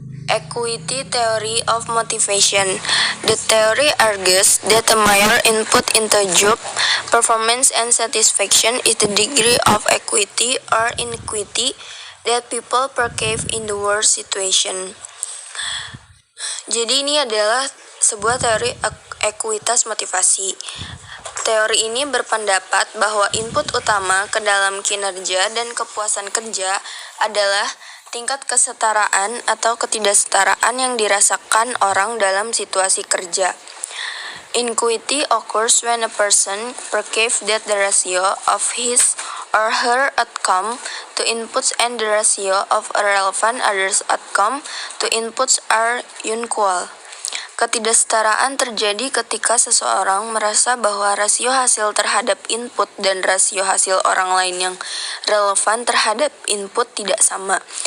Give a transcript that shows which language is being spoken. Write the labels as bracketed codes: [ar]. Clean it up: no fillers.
[en] Equity theory of motivation. The theory argues that a major input into job performance and satisfaction is the degree of equity or inequity that people perceive in the work situation. [id] Jadi ini adalah sebuah teori ekuitas motivasi. Teori ini berpendapat bahwa input utama ke dalam kinerja dan kepuasan kerja adalah tingkat kesetaraan atau ketidaksetaraan yang dirasakan orang dalam situasi kerja. [en] Inequity occurs when a person perceives that the ratio of his or her outcome to inputs and the ratio of a relevant other's outcome to inputs are unequal. [id] Ketidaksetaraan terjadi ketika seseorang merasa bahwa rasio hasil terhadap input dan rasio hasil orang lain yang relevan terhadap input tidak sama.